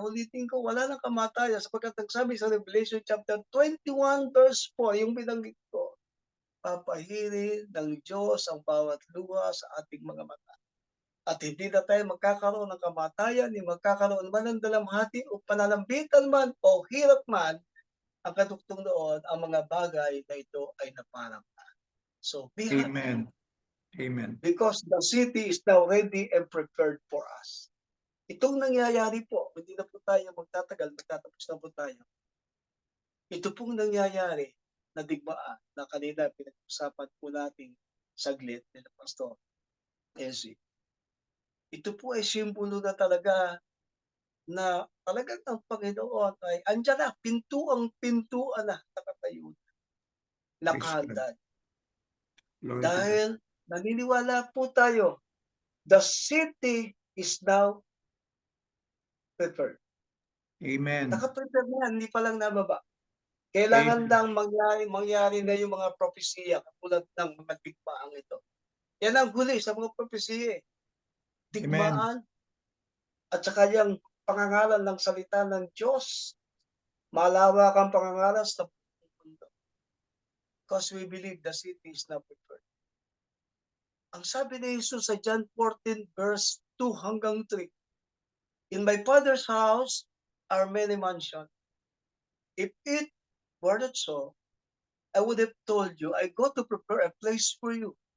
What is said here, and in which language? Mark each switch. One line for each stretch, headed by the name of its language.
Filipino: Ulitin ko, wala nang kamatayan sapagkat nagsabi sa Revelation chapter 21 verse 4, yung binanggit ko, papahirin ng Diyos ang bawat luha sa ating mga mata. At hindi na tayo magkakaroon ng kamatayan, ni magkakaroon man ng dalamhati o pananambitan man o hirap man, ang kadugtong doon, ang mga bagay na ito ay naparamdam.
English: So, be happy. Amen. Amen. Because the city is now ready and prepared for us.
Filipino: Itong nangyayari po, hindi na po tayo magtatagal, magtatapos na po tayo. Ito pong nangyayari na digmaan na kanina pinag-usapan po natin saglit nila Pastor Ezzy. Ito po ay simbolo na talaga na talagang ang Panginoon ay andyan na, pintuan na nakatayo na. Nakahanda.
English: Glory to God.
Filipino: Dahil naniniwala po tayo,
English: the city is now prepared. Amen.
Filipino: Nakaprepare na, hindi pa lang nababa. Kailangan lang mangyari na yung mga propesiya katulad ng mga digmaan ito. Yan ang huli sa mga propesiya. Digmaan at saka yung pangangalan ng salita ng Diyos. Malawak ang pangangalan sa mundo.
English: Because we believe the city is now prepared.
Filipino: Ang sabi ni Jesus sa John 14 verse 2 hanggang 3,
English: in my Father's house are many mansions. If it were not so, I would have told you, I go to prepare a place for you.